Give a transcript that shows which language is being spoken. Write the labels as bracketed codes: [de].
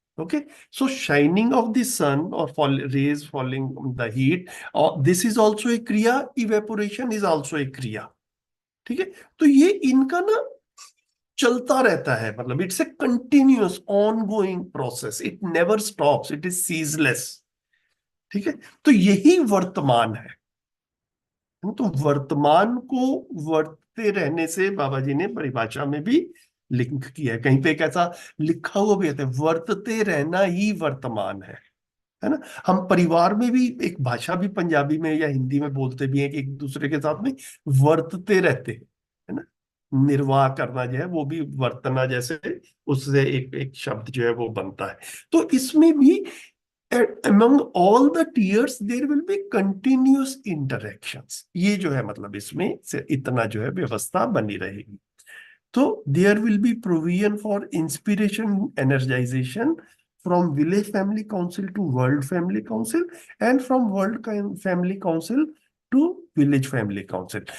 [en] Okay, so shining of the sun or rays falling on the heat, this is also a kriya. Evaporation is also a kriya. [hi] ठीक है, तो ये इनका ना चलता रहता है, मतलब [en] It's a continuous on going process, it never stops, it is ceaseless. [hi] ठीक है, तो यही वर्तमान है। तो वर्तमान को वर्तते रहने से बाबा जी ने परिभाषा में भी लिंक किया है। कहीं पे एक ऐसा लिखा हुआ भी है, वर्तते रहना ही वर्तमान है ना। हम परिवार में भी एक भाषा भी पंजाबी में या हिंदी में बोलते भी हैं कि एक दूसरे के साथ में वर्तते रहते हैं, है ना। निर्वाह करना जो है वो भी वर्तना जैसे उससे एक एक शब्द जो है वो बनता है। तो इसमें भी [en] among all the tiers there will be continuous interactions, [hi] ये जो है मतलब इसमें से इतना जो है व्यवस्था बनी रहेगी। [en] तो there will be provision for inspiration energization from village family council to world family council and from family council to village family council।